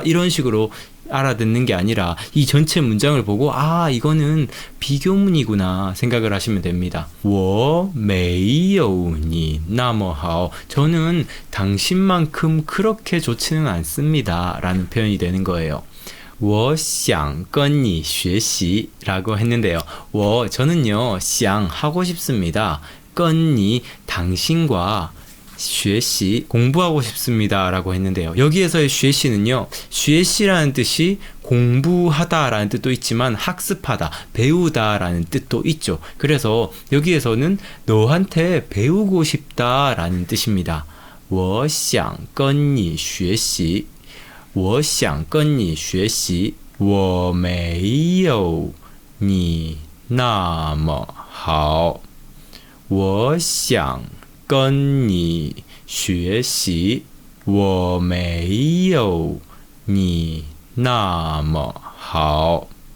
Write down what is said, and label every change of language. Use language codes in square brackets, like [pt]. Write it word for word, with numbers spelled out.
[ko] 이런 식으로 알아듣는 게 아니라 이 전체 문장을 보고 아, 이거는 비교문이구나 생각을 하시면 됩니다. [zh] 我没有你那么好, [ko] 저는 당신만큼 그렇게 좋지는 않습니다 라는 표현이 되는 거예요. [zh] 我想跟你学习 [ko] 라고 했는데요. 我, 저는요, 想 하고 싶습니다, 跟你 당신과 学习 공부하고 싶습니다 라고 했는데요. 여기에서의 学习는요, 学习라는 뜻이 공부하다 라는 뜻도 있지만 학습하다, 배우다 라는 뜻도 있죠. 그래서 여기에서는 너한테 배우고 싶다 라는 뜻입니다. [zh] 我想跟你学习, 我想跟你学习, 我没有你那么好, 我想跟你学习我没有你那么好,